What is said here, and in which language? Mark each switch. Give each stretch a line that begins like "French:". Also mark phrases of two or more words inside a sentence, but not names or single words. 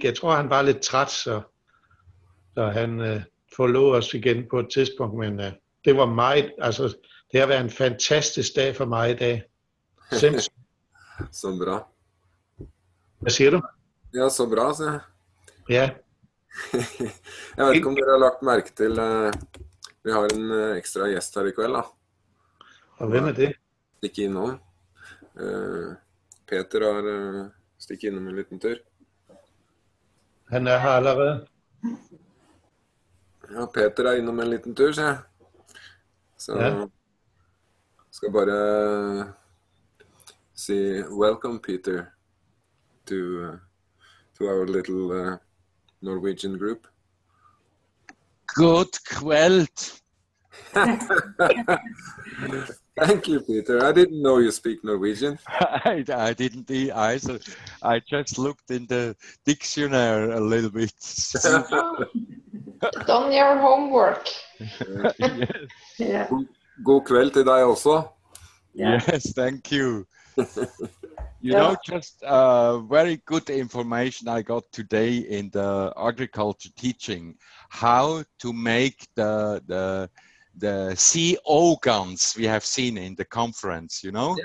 Danish: Jeg tror, han var lidt træt, så han forlod os igen på et tidspunkt, men det var meget, altså det har været en fantastisk dag for mig i dag. Simpelthen. Så bra. Hvad siger du? Ja, så bra, siger jeg. Ja.
Norwegian: Jeg vet ikke om dere har lagt mærke til, vi har en ekstra gjest her i kveld da. Og hvem er det? Stikke innom. Peter har stikket innom en liten tur. Han er her allerede. Ja, Peter er innom en liten tur, sier jeg. Så ja. Skal bare si
English: welcome, Peter, to our little Norwegian group.
Norwegian: God kveld.
English: Thank you, Peter. I didn't know you speak Norwegian. I didn't either. I just looked in the dictionary a little bit. Done your homework. Yes. Yeah.
Norwegian: God kveld til deg også.
English: Yeah. Yes, thank you. You know, just very good information I got today in the agriculture teaching, how to make the CO guns we have seen in the conference, you know?